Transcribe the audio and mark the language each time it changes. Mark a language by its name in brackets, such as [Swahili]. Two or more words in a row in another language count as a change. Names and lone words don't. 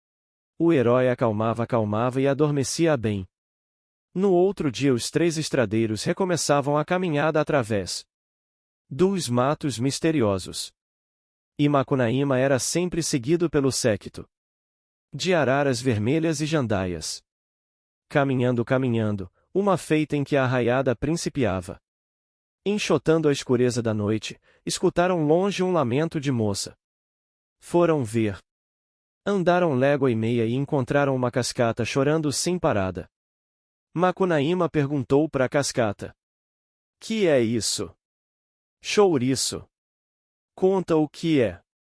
[Portuguese] O herói acalmava e adormecia bem. No outro dia os três estradeiros recomeçavam a caminhada através dos matos misteriosos. E Macunaíma era sempre seguido pelo séquito de araras vermelhas e jandaias. Caminhando, uma feita em que a arraiada principiava. Enxotando a escureza da noite, escutaram longe um lamento de moça. Foram ver. Andaram légua e meia e encontraram uma cascata chorando sem parada. Macunaíma perguntou para a cascata: que é isso? Chouriço. Conta o que é.